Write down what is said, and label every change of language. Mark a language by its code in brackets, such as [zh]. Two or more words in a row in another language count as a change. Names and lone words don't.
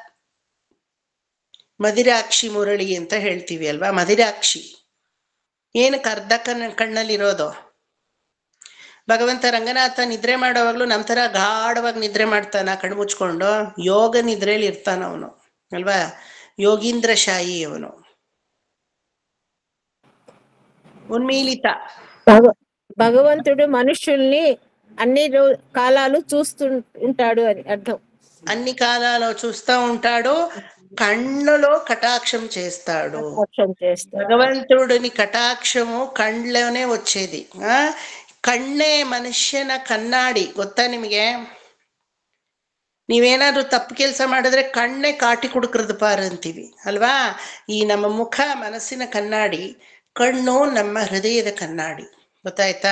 [kn] ಮದಿರಾಕ್ಷಿ ಮುರಳಿ ಅಂತ ಹೇಳ್ತೀವಿ ಅಲ್ವಾ, ಮದಿರಾಕ್ಷಿ. ಏನಕ್ಕೆ ಅರ್ಧ ಕಣ್ಣಲ್ಲಿರೋದು? ಭಗವಂತ ರಂಗನಾಥ ನಿದ್ರೆ ಮಾಡೋವಾಗ್ಲೂ ನಮ್ಮ ಥರ ಗಾಢವಾಗಿ ನಿದ್ರೆ ಮಾಡ್ತಾನ ಕಣ್ಣು ಮುಚ್ಕೊಂಡು? ಯೋಗ ನಿದ್ರೆಯಲ್ಲಿ ಇರ್ತಾನ ಅವನು ಅಲ್ವಾ, ಯೋಗೀಂದ್ರ ಶಾಹಿ ಅವನು. [te] ఉన్మీలిత. భగవంతుడు మనుషుల్ని అన్ని కాలాలు చూస్తుంటాడు అని అర్థం. అన్ని కాలాలు చూస్తూ ఉంటాడు, కన్నులో కటాక్షం చేస్తాడు. భగవంతుడిని కటాక్షము కళ్ళలోనే వచ్చేది. [kn] ಕಣ್ಣೇ ಮನುಷ್ಯನ ಕಣ್ಣಾಡಿ. ಗೊತ್ತಾ ನಿಮಗೆ? ನೀವೇನಾದ್ರೂ ತಪ್ಪು ಕೆಲಸ ಮಾಡಿದ್ರೆ [ta] கண்ணே காட்டி குடுக்குறது பாரு [kn] ಅಂತೀವಿ ಅಲ್ವಾ? ಈ ನಮ್ಮ ಮುಖ ಮನಸ್ಸಿನ ಕಣ್ಣಾಡಿ, ಕಣ್ಣು ನಮ್ಮ ಹೃದಯದ ಕಣ್ಣಾಡಿ. ಗೊತ್ತಾಯ್ತಾ?